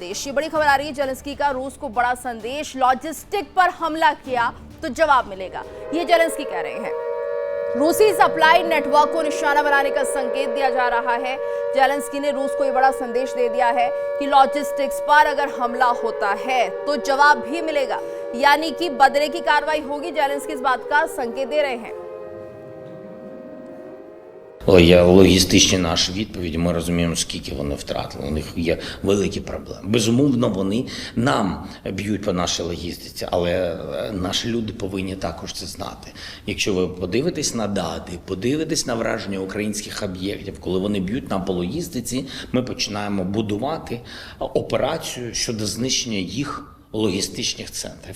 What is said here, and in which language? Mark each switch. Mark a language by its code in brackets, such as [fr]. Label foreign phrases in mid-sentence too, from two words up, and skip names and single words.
[hi] ये बड़ी खबर आ रही है, जेलेंस्की का रूस को बड़ा संदेश। लॉजिस्टिक पर हमला किया तो जवाब मिलेगा, ये जेलेंस्की कह रहे हैं। रूसी [en] supply network [hi] को निशाना बनाने का संकेत दिया जा रहा है। जेलेंस्की ने रूस को ये बड़ा संदेश दे दिया है कि लॉजिस्टिक्स पर अगर हमला होता है तो जवाब भी मिलेगा, यानी कि बदले की कार्रवाई होगी। जेलेंस्की इस बात का संकेत दे रहे हैं। [uk] Логістичні наші відповіді, ми розуміємо, скільки вони втратили. У них є великі проблеми. Безумовно, вони нам б'ють по нашій логістиці, але наші люди повинні також це знати. Якщо ви подивитесь на дати, подивитесь на враження українських об'єктів, коли вони б'ють нам по логістиці, ми починаємо будувати операцію щодо знищення їх логістичних центрів.